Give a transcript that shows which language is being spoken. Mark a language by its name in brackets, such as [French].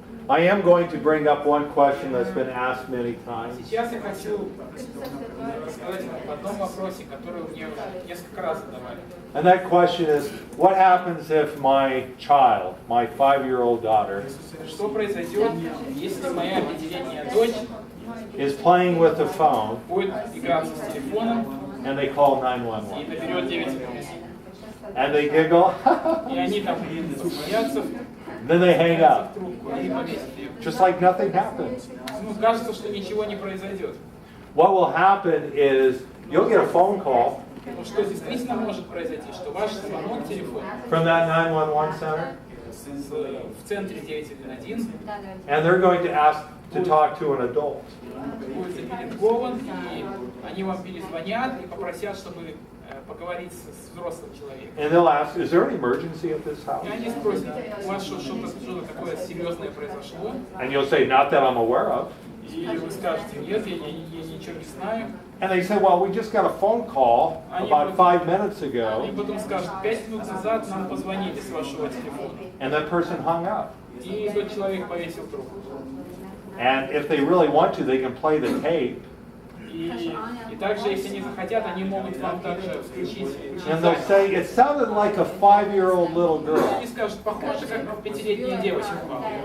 [English] I am going to bring up one question that's been asked many times. [Russian] Сейчас я хочу рассказать вам об одном вопросе, который мне уже несколько раз задавали. [English] And that question is, what happens if my child, my 5-year-old daughter, [Russian] Что произойдет, если моя 5-летняя дочь [English] is playing with the phone [Russian] будет играться с телефоном [English] and they call [Russian] и [English] 911? [Russian] наберет 911? [English] And they giggle, [Russian] И они там смеются, [English] then they hang up, [Russian] трубку и повесят ее. [English] just like nothing happened. [Russian] Ну, кажется, что ничего не произойдет. [English] What will happen is you'll get a phone call [Russian] Но что действительно может произойти, что ваш звонок телефона [English] from that 911 center, [Russian] в центре 911 [English] and they're going to ask to talk to an adult. [Russian] будет запеленгован, и они вам перезвонят и попросят, чтобы поговорить с взрослым человеком. [English] And they'll ask, is there an emergency at this house? [Russian] И они спросят, у вас что-то такое серьезное произошло? [English] And you'll say, not that I'm aware of. [Russian] И вы скажете, нет, я ничего не знаю. [English] And they say, well, we just got a phone call about 5 minutes ago. [Russian] И потом скажут, 5 минут назад нам позвонили с вашего телефона. [English] And that person hung up. [Russian] И тот человек повесил трубку. [English] And if they really want to, they can play the tape. [Russian] И также, если они захотят, они могут вам также включить [English] And they'll say, it sounded like a 5-year-old little girl. [Russian] Они скажут, похоже, как 5-летняя девочка вам.